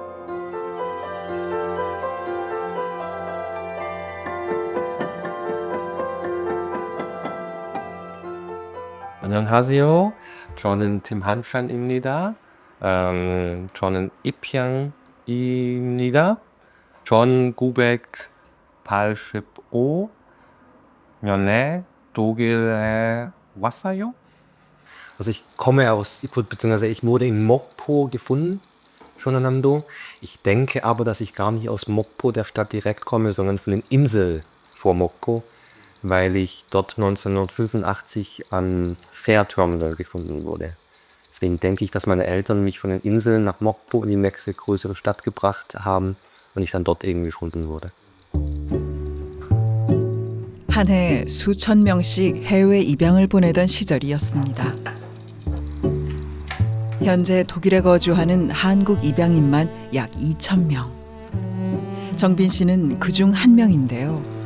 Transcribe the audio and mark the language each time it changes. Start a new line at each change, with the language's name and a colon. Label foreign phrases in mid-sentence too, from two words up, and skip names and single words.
Korean: 안녕하세요. 저는 팀한판입니다. 저는 입양입니다. 1985년에 독일에 왔어요.
German: Also ich komme aus, beziehungsweise ich wurde in Mokpo gefunden, schon in Namdo. Ich denke aber, dass ich gar nicht aus Mokpo, der Stadt, direkt komme, sondern von der Insel vor Mokpo, weil ich dort 1985 am Fährterminal gefunden wurde. Deswegen denke ich, dass meine Eltern mich von den Inseln nach Mokpo in die nächste größere Stadt gebracht haben und ich dann dort irgendwie gefunden wurde.
Korean: 한 해 수천 명씩 해외 입양을 보내던 시절이었습니다. 현재 독일에 거주하는 한국 입양인만 약 2,000명. 정빈 씨는 그중 한 명인데요.